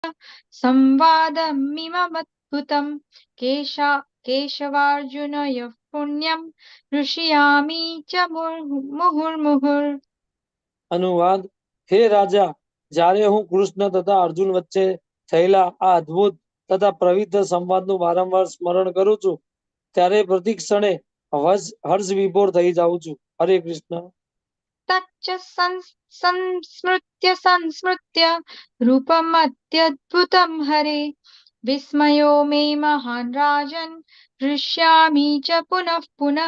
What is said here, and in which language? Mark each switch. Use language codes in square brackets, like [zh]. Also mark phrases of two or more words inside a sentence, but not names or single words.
[sa] संवादमिममद्भुतं केशवार्जुनयोः पुण्यं ऋषयामि च मुहुर्मुहुर्। [gu] અનુવાદ: હે રાજા, જ્યારે હું કૃષ્ણ તથા અર્જુન વચ્ચે થયેલા આ અદ્ભુત તથા પવિત્ર સંવાદનું વારંવાર સ્મરણ કરું છું, ત્યારે પ્રતિ ક્ષણે હર્ષ વિભોર થઈ જાઉં છું. હરે કૃષ્ણ. [sa] तच्च संस्मृत्य रूपमत्यद्भुतम हरे विस्मयो मे महान राजन हृष्यामि च पुनः पुनः.